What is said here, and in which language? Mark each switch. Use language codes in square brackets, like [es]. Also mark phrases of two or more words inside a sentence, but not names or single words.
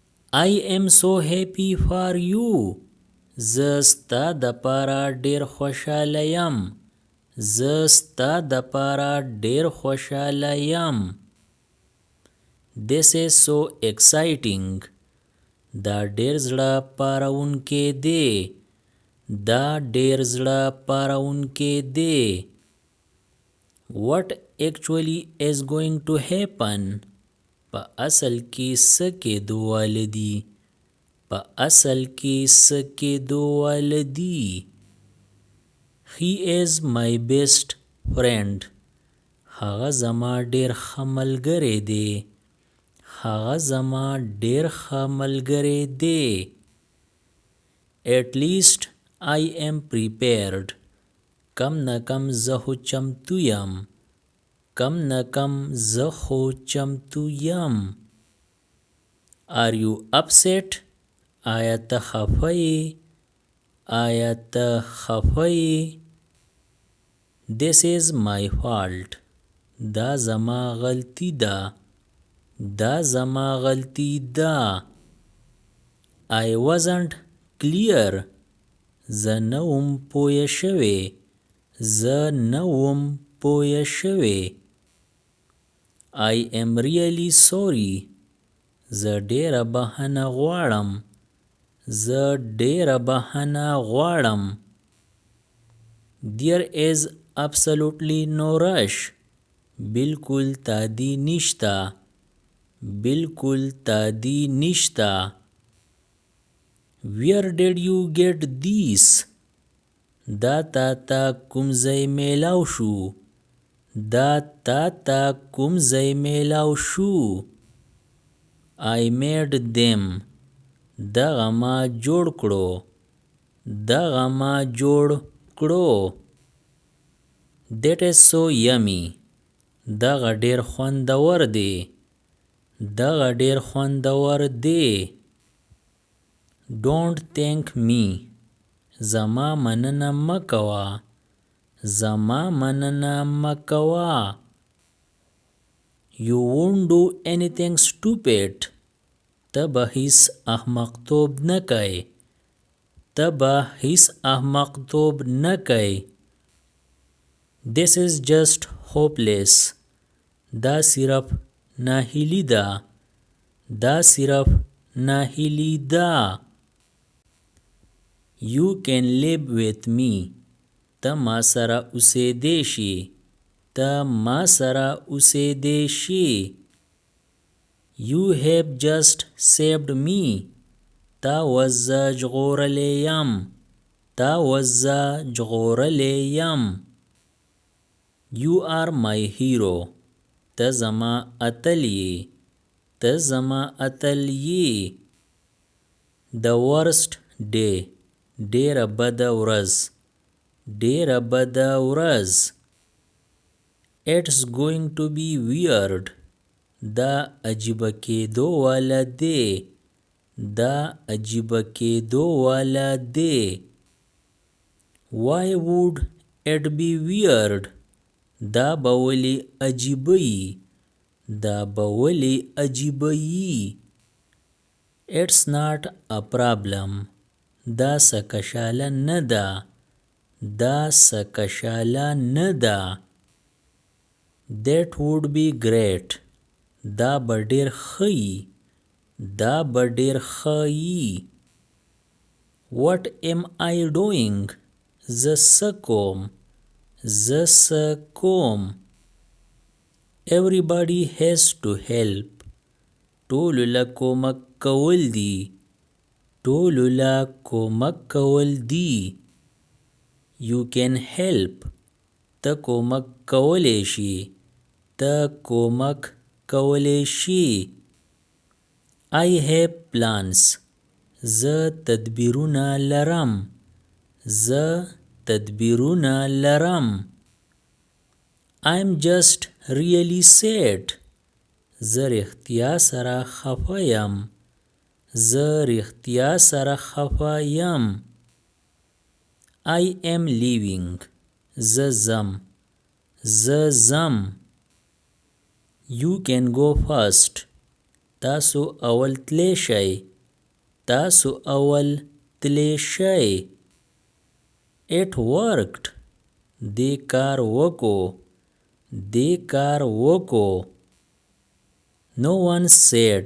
[en] I am so happy for you. [ps] زه ستا د پاره ډیر خوشاله یم. زه ستا د پاره ډیر خوشاله یم. [en] This is so exciting. [ps] دا ډیر زړه پارونکی دی. دا ډیر زړه پارونکی دی. [en] What actually is going to happen? [ps] په اصل کې څه کېدو والدي. په اصل کې څه کېدو والدي. [en] He is my best friend. [ps] هغه زما ډیر ښه ملګری دی. هغه زما ډیر ښه ملګری دی. [en] At least I am prepared. [ps] کم نه کم زه خو چمتو یم. کم نه کم زه خو چمتو یم. [en] Are you upset? [ps] آیا ته خفه یې؟ آیا ته خفه یې؟ [en] This is my fault. [ps] دا زما غلطی ده. دا زما غلطی ده. [en] I wasn't clear. [ps] زه نه وم پوه شوی. زه نه وم پوه شوی. [en] I am really sorry. [ps] زه ډیره بخښنه غواړم. زه ډیره بخښنه غواړم. [en] There is absolutely no rush. [ps] بالکل تادی نشته. بالکل تادی نشته. [en] Where did you get these? [ps] دا تا تا کوم ځای میلاو شو. دا تا تا کوم ځای میلاو شو. [en] I made them. [ps] دغه ما جوړ کړو. دغه ما جوړ کړو. [en] That is so yummy. [ps] دغه ډیر خوندور دی. دغه ډیر خوندور دی. [en] Don't thank me. [ps] زما مننه مکوه. زما مننه مکوه. [en] You won't do anything stupid. [ps] ته به هیڅ احمقتوب نه کوې. ته به هیڅ احمقتوب نه کوې. [en] This is just hopeless. [ps] دا صرف ناهیلي ده. دا صرف ناهیلي ده. [en] You can live with me. [ps] ته ما سره اوسېدی شي. ته ما سره اوسېدی شي. [en] You have just saved me. [ps] تا وزه ژغورلی یم. تا وزه ژغورلی یم. [en] You are my hero. [ps] ته زما اتل یې. ته زما اتل یې. [en] The worst day. [ps] ډیره بده ورځ. ډیره بده ورځ. [en] It's going to be weird. [ps] دا عجیبه کېدو والا دی. دا عجیبه کېدو والا دی. [en] Why would it be weird? [ps] دا به ولې عجیبه یي. دا به ولې عجیبه یي. [en] It's not a problem. [ps] دا څه کشاله نه ده. دا څه کشاله نه ده. [en] That would be great. [ps] دا به ډیر ښه یي. دا به ډیر ښه یي. [en] What am I doing? [ps] زه څه کوم. زه څه کوم. [en] Everybody has to help. [ps] ټولو له کومک کول دي. ټولو له کومک کول دي. [en] You can help. [ps] ته کومک کولی شي. ته کومک کولی شي. [en] I have plans. [ps] زه تدبیرونه لرم. زه تدبیرونه لرم. [en] I'm just really sad. [ps] زه رښتیا سره خفه یم. زه رښتیا سره خفه یم. [en] I am leaving. [ps] زه ځم. زه ځم. [en] You can go first. [ps] تاسو اول تلی شئ. تاسو اول تلی شئ. [en] It worked. [ps] دې کار وکړو. دې کار وکړو. [en] No one said.